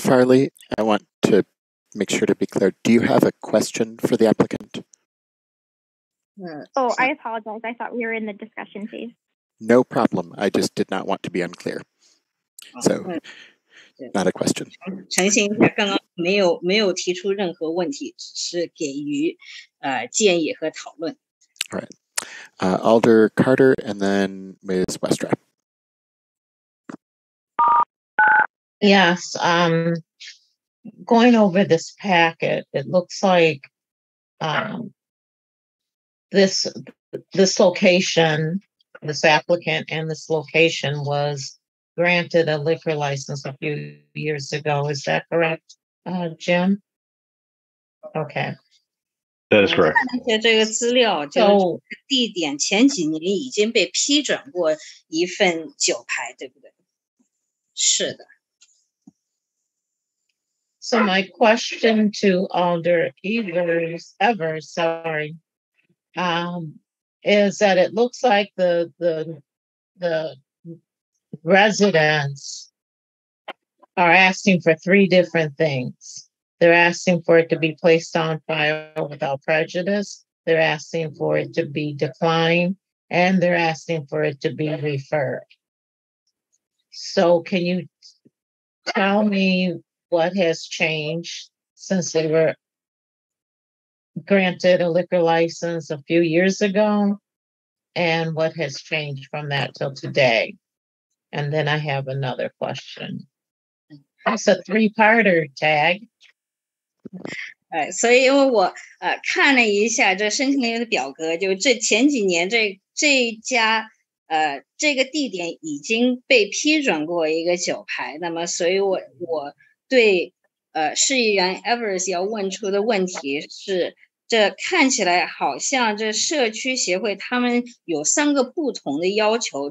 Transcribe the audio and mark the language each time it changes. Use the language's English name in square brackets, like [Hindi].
[English] Farley, I want to make sure to be clear. Do you have a question for the applicant? I apologize. I thought we were in the discussion phase. No problem. I just did not want to be unclear. So, not a question. [Chinese] 澄清一下，刚刚没有提出任何问题，只是给予建议和讨论。 [English] All right. Alder Carter and then Ms. Westra. Yes, going over this packet, it looks like this location, this applicant and this location was granted a liquor license a few years ago. Is that correct, Jim? Okay. That is correct. [Chinese] 这个资料就是地点前几年已经被批准过一份酒牌，对不对？是的。 [English] So my question to Alder Evers, is that it looks like the residents are asking for three different things. They're asking for it to be placed on file without prejudice. They're asking for it to be declined, and they're asking for it to be referred. So can you tell me what has changed since they were granted a liquor license a few years ago, and what has changed from that till today? And then I have another question. It's a three-parter tag. [Chinese] 所以因为我看了一下这申请人的表格，就这前几年这家这个地点已经被批准过一个酒牌，那么所以我对市议员 Evers 要问出的问题是，这看起来好像这社区协会他们有3个不同的要求。